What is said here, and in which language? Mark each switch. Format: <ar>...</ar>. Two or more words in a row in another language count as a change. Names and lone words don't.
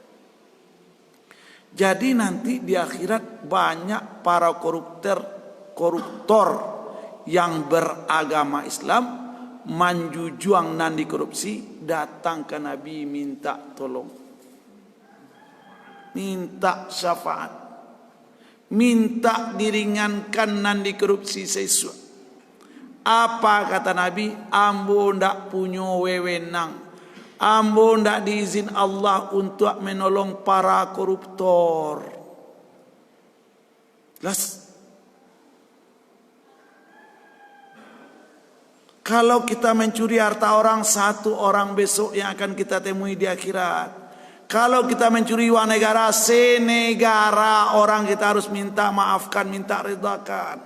<id>Jadi nanti di akhirat banyak para koruptor yang beragama Islam</id> <min>manjujuang nandi</min> <id>korupsi datang ke Nabi minta tolong, minta syafaat, minta diringankan nan dikorupsi sesuatu. Apa kata Nabi?</id> <min>Ambo ndak punya wewenang, ambo ndak diizin Allah untuk menolong para koruptor.</min> <id>Jelas. Kalau kita mencuri harta orang, satu orang besok yang akan kita temui di akhirat. Kalau kita mencuri uang negara, senegara orang kita harus minta maafkan, minta redakan.</id>